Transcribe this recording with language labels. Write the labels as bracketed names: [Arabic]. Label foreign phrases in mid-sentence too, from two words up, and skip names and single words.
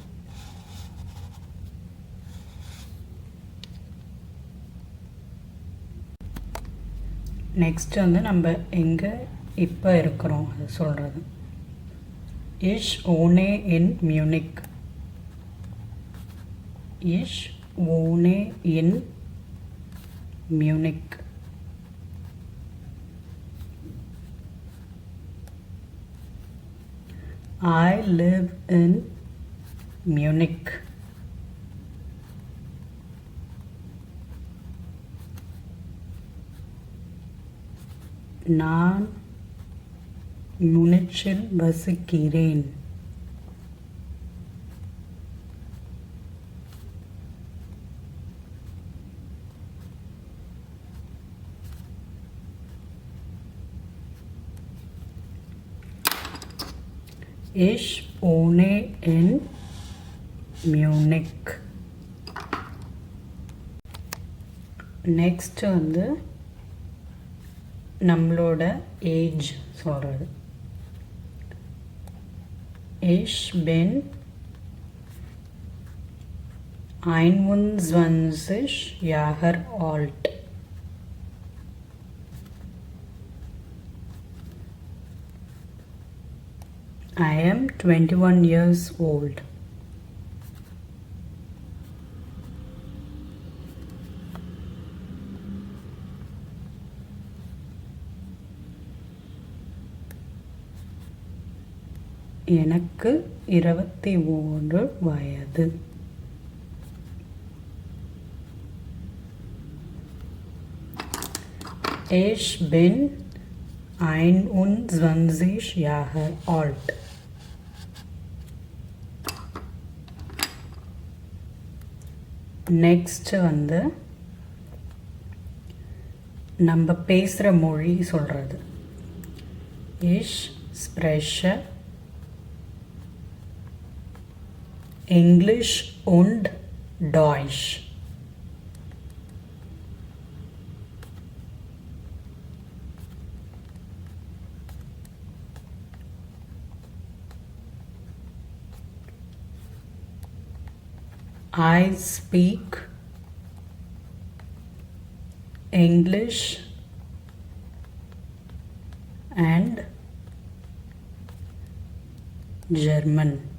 [Tamil] நெக்ஸ்ட் நம்ம எங்கே இப்போ இருக்கிறோம் அது சொல்கிறது. [German] Ich wohne in Munich. Ich wohne in Munich. [English] I live in Munich. [Tamil] நான் முனிச்சில் வசிக்கிறேன். [German] Ich wohne in Munich. [Tamil] நெக்ஸ்ட் வந்து நம்மளோட ஏஜ் சொல்கிறது. [German] Ich bin 21 Jahre alt. [English] I am 21 years old. [Tamil] எனக்கு 23 வயது. [German] Ich bin 21 Jahre alt. [Tamil] நெக்ஸ்ட் வந்து நம்ம பேசுகிற மொழி சொல்கிறது. [German] Ich spreche Englisch und Deutsch. [English] I speak English and German.